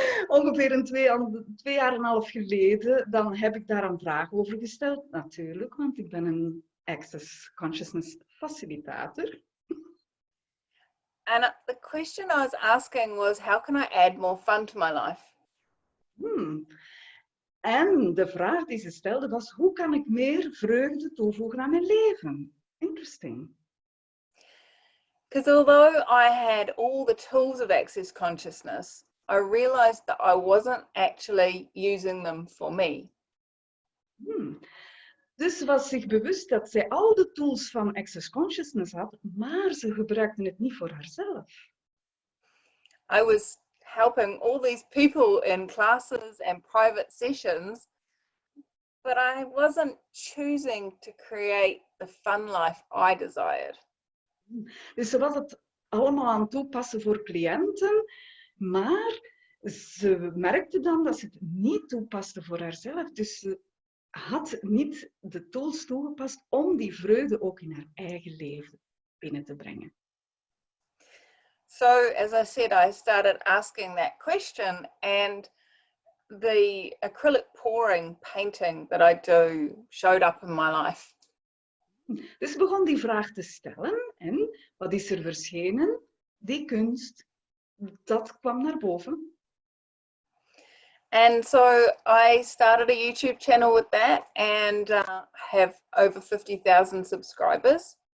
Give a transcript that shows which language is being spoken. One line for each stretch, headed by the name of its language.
Dutch: Ongeveer 2,5 jaar geleden, dan heb ik daar een vraag over gesteld, natuurlijk, want ik ben een Access Consciousness facilitator.
English: And the question I was asking was, how can I add more fun to my life?
Dutch: En de vraag die ze stelde was, hoe kan ik meer vreugde toevoegen aan mijn leven?
English: Interesting. Because although I had all the tools of Access Consciousness, I realized that I wasn't actually using them for me.
Dutch: Dus ze was zich bewust dat zij al de tools van Access Consciousness had, maar ze gebruikte het niet voor haarzelf.
English: I was helping all these people in classes and private sessions, but I wasn't choosing to create the fun life I desired.
Dutch: Dus ze was het allemaal aan het toepassen voor cliënten, maar ze merkte dan dat ze het niet toepaste voor haarzelf. Dus ze had niet de tools toegepast om die vreugde ook in haar eigen leven binnen te brengen.
English: So, as I said, I started asking that question, and the acrylic pouring painting that I do showed up in my life.
Dutch: Dus begon die vraag te stellen en wat is er verschenen? Die kunst, dat kwam naar boven.
English: And so I started a YouTube channel with that and have over 50,000 subscribers.